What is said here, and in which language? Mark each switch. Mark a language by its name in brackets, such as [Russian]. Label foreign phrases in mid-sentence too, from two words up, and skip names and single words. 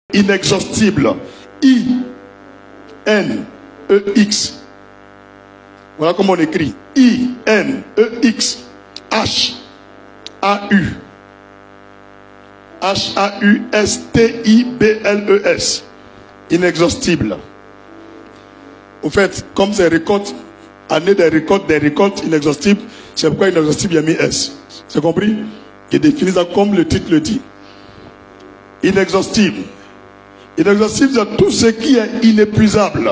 [French] inexhaustible. I-N-E-X. Voilà comment on écrit. I-N-E-X-H-A-U. H-A-U-S-T-I-B-L-E-S. Inexhaustible. Au fait, comme c'est récolte, année des récoltes inexhaustibles, c'est pourquoi inexhaustible, il y a mis S. C'est compris? Il définit ça comme le titre le dit. Inexhaustible. Inexhaustible, c'est tout ce qui est inépuisable.